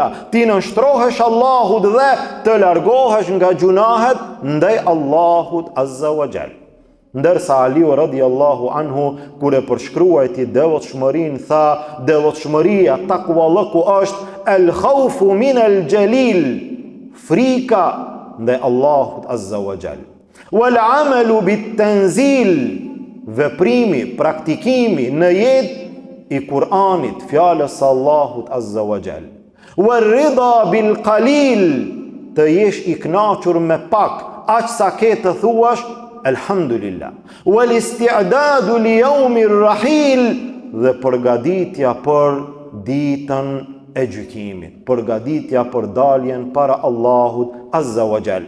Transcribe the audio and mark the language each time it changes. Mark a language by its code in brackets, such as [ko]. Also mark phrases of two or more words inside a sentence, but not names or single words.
[sq] Ti nënshtrohesh Allahut dhe të largohesh nga gjunahet ndaj Allahut [ar] عز وجل. [sq] Ndërsa Aliu [ar] رضي الله عنه, [sq] kur e përshkruajti devotshmërinë, tha, devotshmëria, takvallëku është [ar] الخوف من الجليل, [sq] frika ndaj Allahut [ar] عز وجل. والعمل بالتنزيل, [sq] veprimi, praktikimi në jetë i Kur'anit, fjalës së Allahut [ar] عز وجل. والرضا بالقليل, [sq] të jesh i kënaqur me pak, aq sa ke të thuash Elhamdulillah. [ar] والاستعداد ليوم الرحيل, [sq] dhe përgatitja për ditën e gjykimit, përgatitja për daljen para Allahut [ar] عز وجل.